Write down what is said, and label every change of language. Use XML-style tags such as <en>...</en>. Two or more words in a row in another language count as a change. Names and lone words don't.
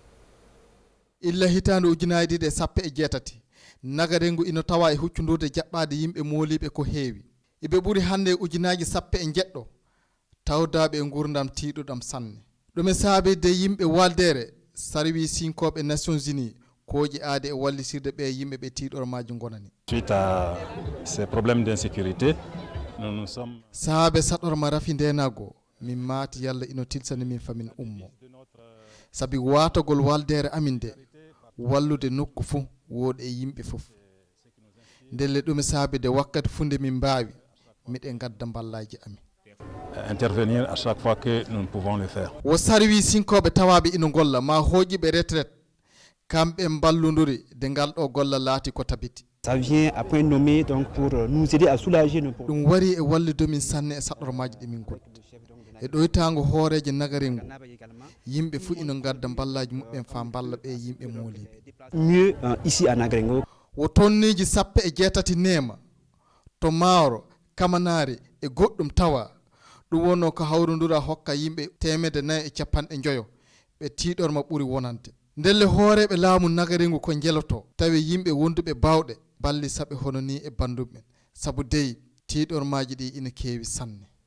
<ff>illa hitande ujunaje ɗiɗi e sappo e jeetati nagarengu ina tawa e huccundude jaɓɓade yimɓe mooliɓe ko heewi eɓe ɓuuri hande ujunaji sappo e jeɗɗo tawdaɓe e gurdam tiɗuɗam sanne ɗum e saabide yimɓe waldere sarwi sinkoɓe Nations Unies koji aade e wallisirde ɓe yimɓe ɓe tiɗormaji gonani</ff> <fr>suite à ces problèmes d'insécurité nous sommes</fr> <ff>saabe saɗorma rafi ndenago min maati yalla ino tilsani min famin ummo sabi watagol waldere amin de wallude nokku fo wooɗi e yimɓe fof ndelle ɗum e saabide wakkati funde min mbawi miɗen gadda ballaji amin</ff> <fr>intervenir à chaque fois que nous pouvons le faire</fr> <ff>wo sarwi sinkoɓe tawaɓe ino golla ma hooƴiɓe retraite kamɓe ballodiri de ngal ɗo golla laati ko tabiti</ff> <fr>ça vient à point nommé donc pour nous aider à soulager nos</fr> <ff>ɗum wari e wallude min sanne e saɗormaji ɗi min gondi e ɗoytago hooreje nagarengu yimɓe fo ino gadda ballaji muɓɓen fa balla ɓe yimɓe mooliɓe</ff> <fr>mieux ici à Nagrengo</fr> <ff>wo tonniji sappo e jeetati nema to maaro kamanari e goɗɗum tawa ɗum wonno ko hawrodira hokka yimɓe 450 ɓe tiɗorma ɓuuri wonante ndelle hooreɓe laamu nagarengu ko jeloto tawi yimɓe wonduɓe bawɗe balli saɓe hono ni e banduɓe sabu dey tiɗormaji ɗi ina keewi sanne</ff>